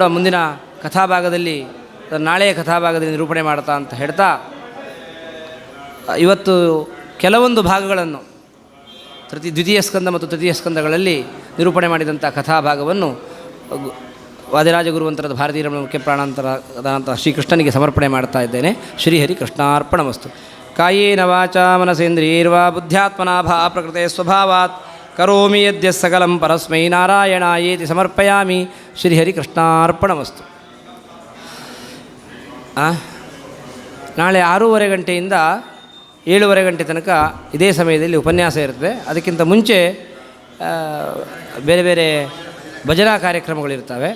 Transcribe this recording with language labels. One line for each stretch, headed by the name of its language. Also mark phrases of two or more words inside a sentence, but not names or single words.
Kannada: ಮುಂದಿನ ಕಥಾಭಾಗದಲ್ಲಿ, ನಾಳೆಯ ಕಥಾಭಾಗದಲ್ಲಿ ನಿರೂಪಣೆ ಮಾಡ್ತಾ ಅಂತ ಹೇಳ್ತಾ, ಇವತ್ತು ಕೆಲವೊಂದು ಭಾಗಗಳನ್ನು ದ್ವಿತೀಯ ಸ್ಕಂದ ಮತ್ತು ತೃತೀಯ ಸ್ಕಂದಗಳಲ್ಲಿ ನಿರೂಪಣೆ ಮಾಡಿದಂಥ ಕಥಾಭಾಗವನ್ನು ವಾದಿರಾಜ ಗುರುವಂತರದ ಭಾರತೀಯ ರಮಣ ಮುಖ್ಯ ಪ್ರಾಣಾಂತರದಂಥ ಶ್ರೀಕೃಷ್ಣನಿಗೆ ಸಮರ್ಪಣೆ ಮಾಡ್ತಾ ಇದ್ದೇನೆ.
Sanskrit: ಶ್ರೀಹರಿ ಕೃಷ್ಣಾರ್ಪಣಮಸ್ತು. ಕಾಯೇನ ವಾಚಾ ಮನಸೇಂದ್ರಿಯೈರ್ವಾ ಬುದ್ಧ್ಯಾತ್ಮನಾ ಭಾ ಪ್ರಕೃತೆ ಸ್ವಭಾವಾತ್ ಕರೋಮಿ ಯದ್ಯ ಸಕಲಂ ಪರಸ್ಮೈ ನಾರಾಯಣಾಯೇತಿ ಸಮರ್ಪಯಾಮಿ. ಶ್ರೀಹರಿ ಕೃಷ್ಣಾರ್ಪಣಮಸ್ತು.
Kannada: ನಾಳೆ 6:30 ಗಂಟೆಯಿಂದ 7:30 ಗಂಟೆ ತನಕ ಇದೇ ಸಮಯದಲ್ಲಿ ಉಪನ್ಯಾಸ ಇರ್ತದೆ. ಅದಕ್ಕಿಂತ ಮುಂಚೆ ಬೇರೆ ಬೇರೆ ಭಜನಾ ಕಾರ್ಯಕ್ರಮಗಳಿರ್ತವೆ.